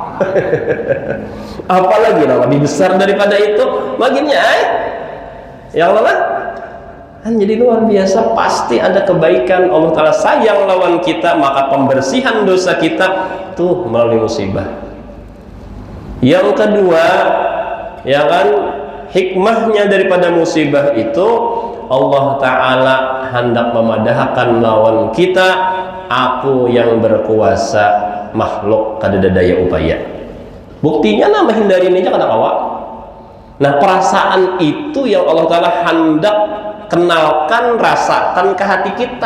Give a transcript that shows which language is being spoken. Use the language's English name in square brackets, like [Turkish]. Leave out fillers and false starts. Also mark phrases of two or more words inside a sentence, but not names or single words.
[Indonesian] Apalagi nang lebih besar daripada itu, baginya yang lain kan jadi luar biasa. Pasti ada kebaikan. Allah Ta'ala sayang lawan kita, maka pembersihan dosa kita tuh melalui musibah. Yang kedua, ya kan, hikmahnya daripada musibah itu Allah Ta'ala hendak memadahkan lawan kita, aku yang berkuasa, makhluk kada daya upaya. Buktinya menghindari ini aja [Banjar] kada kawa. [Indonesian] Nah, perasaan itu yang Allah Ta'ala hendak kenalkan, rasakan ke hati kita.